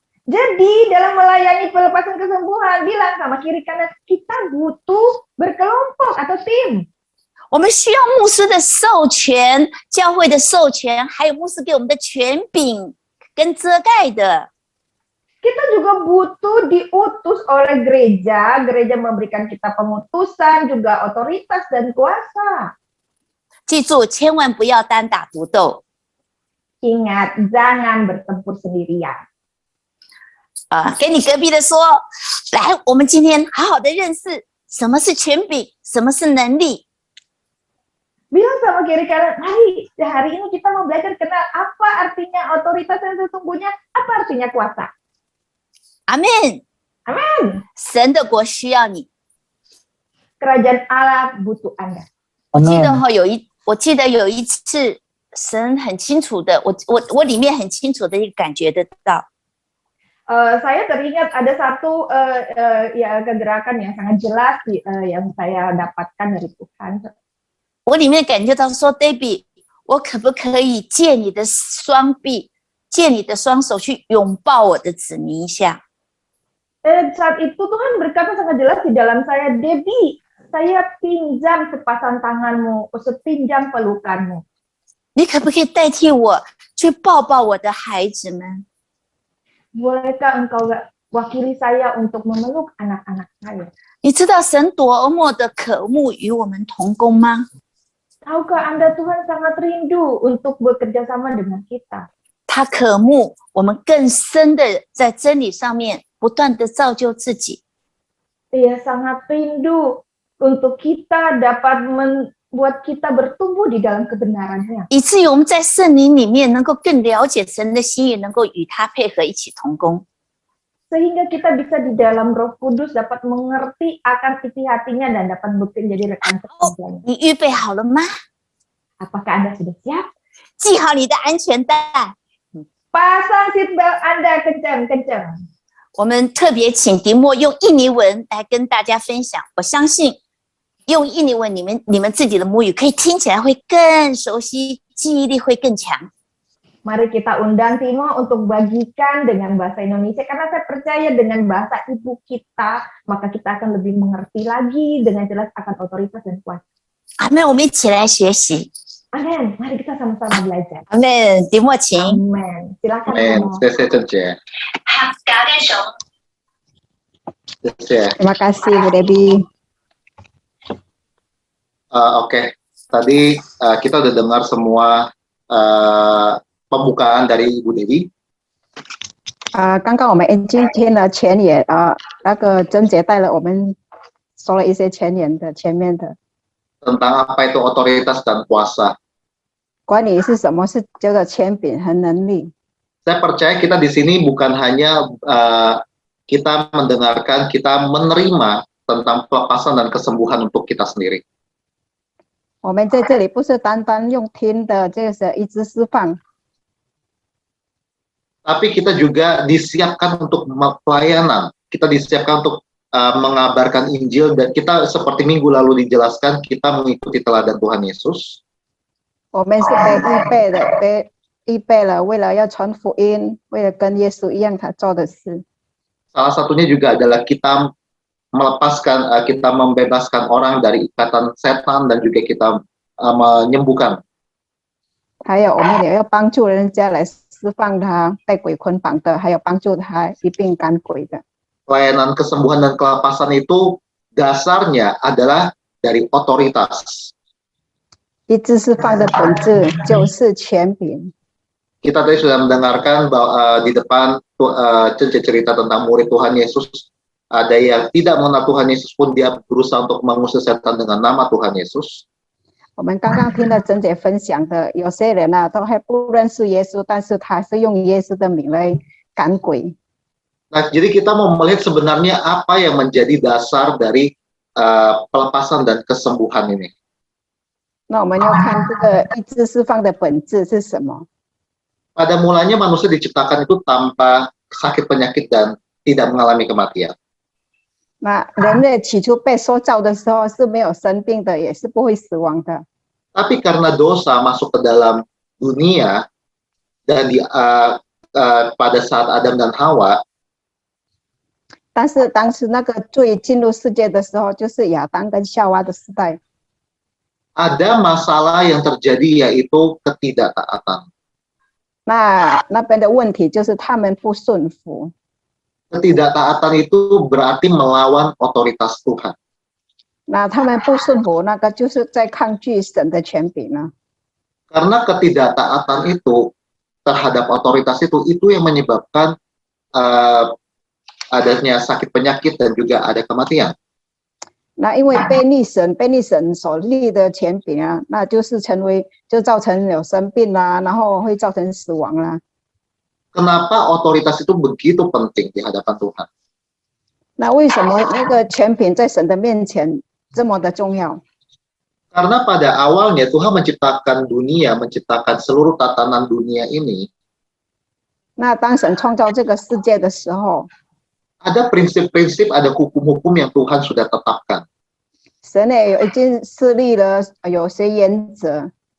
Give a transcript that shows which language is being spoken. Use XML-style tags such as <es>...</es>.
<id>Jadi dalam melayani pelepasan kesembuhan, bilang sama kiri kanan, kita butuh berkelompok atau tim.</id> <zh>我们需要牧师的授权、教会的授权，还有牧师给我们的权柄跟遮盖的。</zh> <id>Kita juga butuh diutus oleh gereja, gereja memberikan kita pengutusan, juga otoritas dan kuasa.</id> <zh>记住，千万不要单打独斗。</zh> <id>Ingat, jangan bertempur sendirian.</id> <zh>给你隔壁的说，来，我们今天好好的认识什么是权柄，什么是能力。</zh> <id>Bilang sama kiri kanan, mari hari ini kita mau belajar kenal apa artinya otoritas yang sesungguhnya, apa artinya kuasa.</id> <zh>阿门，阿门。神的国需要你。</zh> <id>Kerajaan Allah butuh Anda.</id> <zh>我记得我记得有一次，神很清楚的，我里面很清楚的一个感觉得到。</zh> <id>Saya teringat ada satu ya kegerakan yang sangat jelas yang saya dapatkan dari Tuhan.</id> <zh>我里面感觉到说 ，Debbie， 我可不可以借你的双臂，借你的双手去拥抱我的子民一下？</zh> <id>Saat itu Tuhan berkata sangat jelas di dalam saya, Debbie, saya pinjam sepasang tanganmu, sepinjam pelukanmu.</id> <zh>你可不可以代替我去抱抱我的孩子们？</zh> <id>Bolehkah engkau wakili saya untuk memeluk anak-anak saya?</id> <zh>你知道神多么的渴慕与我们同工吗？</zh> <id>Tahukah Anda Tuhan sangat rindu untuk bekerja sama dengan kita?</id> <zh>他渴慕我们更深的在真理上面不断的造就自己。</zh> <id>Ia sangat rindu untuk kita dapat membuat kita bertumbuh di dalam kebenarannya.</id> <zh>以至于我们在圣灵里面能够更了解神的心意，能够与他配合一起同工。</zh> <id>Sehingga kita bisa di dalam Roh Kudus dapat mengerti akan isi hatinya dan dapat menjadi rekan sekerjanya.</id> <zh>你预备好了吗？</zh> <id>Apakah Anda sudah siap?</id> <zh>系好你的安全带。</zh> <id>Pasang seatbelt Anda kencang-kencang.</id> <zh>我们特别请迪莫用印尼文来跟大家分享。我相信用印尼文，你们自己的母语可以听起来会更熟悉，记忆力会更强。</zh> <id>Mari kita undang Timo untuk bagikan dengan bahasa Indonesia, karena saya percaya dengan bahasa ibu kita, maka kita akan lebih mengerti lagi dengan jelas akan otoritas dan kuasa.</id> <zh>阿妹，我们一起来学习。</zh> <id>Amin, mari kita sama-sama belajar.</id> <zh>阿妹，迪莫请。</zh> <id>Amin. Silakan Timo.</id> <zh>谢谢郑姐，好，搞点手。谢谢。</zh> <id>Terima kasih Bu Debbie. Oke, tadi kita udah dengar semua pembukaan dari Ibu Debbie.</id> <zh>刚刚我们已经听了前言那个珍姐带了我们说了一些前言的前面的</zh> <id>Tentang apa itu otoritas dan kuasa.</id> <zh>关于是什么是这个权柄和能力。</zh> <id>Saya percaya kita di sini bukan hanya kita mendengarkan, kita menerima tentang pelepasan dan kesembuhan untuk kita sendiri.</id> <zh>我们在这里不是单单用听的这个医治释放，</zh> <id>Tapi kita juga disiapkan untuk pelayanan. Kita disiapkan untuk mengabarkan Injil, dan kita seperti minggu lalu dijelaskan, kita mengikuti teladan Tuhan Yesus.</id> <zh>我们是被预备了，为了要传福音，为了跟耶稣一样他做的事。</zh> <id>Salah satunya juga adalah kita melepaskan, kita membebaskan orang dari ikatan setan, dan juga kita menyembuhkan.</id> <zh>还有我们也要帮助人家来释放他被鬼捆绑的，还有帮助他一并赶鬼的。</zh> <id>Pelayanan kesembuhan dan kelepasan itu dasarnya adalah dari otoritas.</id> <zh>医治释放的本质就是权柄。</zh> <id>Kita tadi sudah mendengarkan bahwa di depan cerita tentang murid Tuhan Yesus, ada yang tidak mengenal Tuhan Yesus pun dia berusaha untuk mengusir setan dengan nama Tuhan Yesus.</id> <zh>我们刚刚听了珍姐分享的，有些人啊都还不认识耶稣，但是他是用耶稣的名来赶鬼。</zh> <id>Nah, jadi kita mau melihat sebenarnya apa yang menjadi dasar dari pelepasan dan kesembuhan ini.</id> <zh>那我们要看这个医治释放的本质是什么？</zh> <id>Pada mulanya manusia diciptakan itu tanpa sakit penyakit dan tidak mengalami kematian.</id> <zh>那人类起初被塑造的时候是没有生病的，也是不会死亡的。</zh> <id>Tapi karena dosa masuk ke dalam dunia dan pada saat Adam dan Hawa,</id> <zh>但是当时那个罪进入世界的时候，就是亚当跟夏娃的时代。</zh> <id>ada masalah yang terjadi yaitu ketidaktaatan.</id> <zh>那边的问题就是他们不顺服。</zh> <id>Ketidaktaatan itu berarti melawan otoritas Tuhan.</id> <zh>那他们不顺服，那个就是在抗拒神的权柄呢。</zh> <id>Karena ketidaktaatan itu terhadap otoritas itu yang menyebabkan adanya sakit penyakit dan juga ada kematian.</id> <zh>那因为背逆神所立的权柄啊，那就是就造成有生病啦，然后会造成死亡啦。</zh> <id>Kenapa otoritas itu begitu penting di hadapan Tuhan?</id> <zh>那为什么那个权柄在神的面前这么的重要？</zh> <id>Karena pada awalnya Tuhan menciptakan dunia, menciptakan seluruh tatanan dunia ini.</id> <zh>那当神创造这个世界的时候，</zh> <id>ada prinsip-prinsip, ada hukum-hukum yang Tuhan sudah tetapkan.</id> <zh>神也已经设立了有些原则。</zh>